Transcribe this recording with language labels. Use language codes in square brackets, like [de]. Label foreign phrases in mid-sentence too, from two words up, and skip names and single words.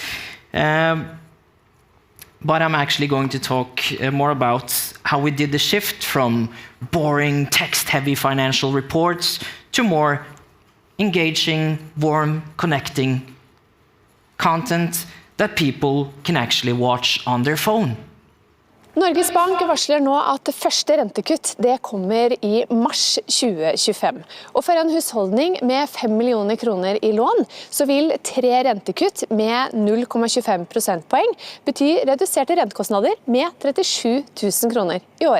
[en] But I'm actually going to talk more about how we did the shift from boring, text-heavy financial reports to more engaging, warm, connecting content that people can actually watch on their phone. [no] Norges Bank varsler nå at det første rentekutt det kommer i mars 2025. Og for en husholdning med 5 millioner kroner i lån, så vil 3 rentekutt med 0,25 prosentpoeng bety reduserte rentekostnader med 37 000 kroner i året.